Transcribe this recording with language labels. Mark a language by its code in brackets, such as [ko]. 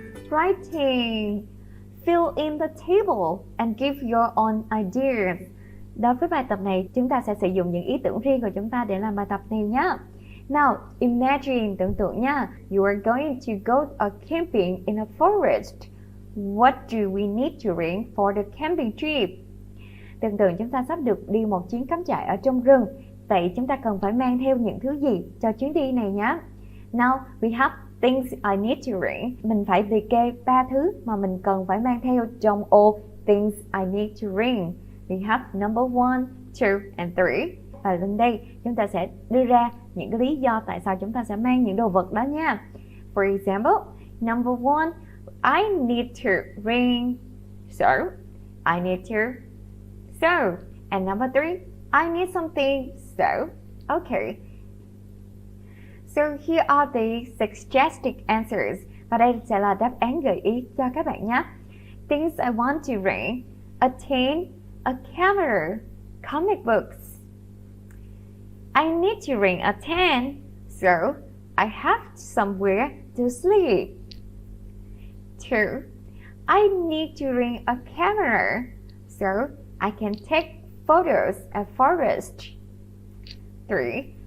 [en] Writing. Fill in the table and give your own ideas. [vi] Đối với bài tập này, chúng ta sẽ sử dụng những ý tưởng riêng của chúng ta để làm bài tập này nhé. [en] Now, imagine, [vi] tưởng tượng nha, [en] you are going to go camping in a forest. What do we need to bring for the camping trip? [vi] Tưởng tượng chúng ta sắp được đi một chuyến cắm trại ở trong rừng. Vậy chúng ta cần phải mang theo những thứ gì cho chuyến đi này nhé? [en] Now, we have things I need to bring. [vi] Mình phải liệt kê 3 thứ mà mình cần phải mang theo trong ô [en] things I need to bring. We have number 1, 2, and 3. [vi] Và lên đây chúng ta sẽ đưa ra những cái lý do tại sao chúng ta sẽ mang những đồ vật đó nha. [en] For example, number 1, I need to bring soap. I need to soap. And number 3, I need something soap. Okay. So here are the suggested answers. [vi] Và đây sẽ là đáp án gợi ý cho các bạn nhé. [en] Things I want to bring: a tent, a camera, comic books. I need to bring a tent, so I have somewhere to sleep. 2. I need to bring a camera, so I can take photos at forest. 3.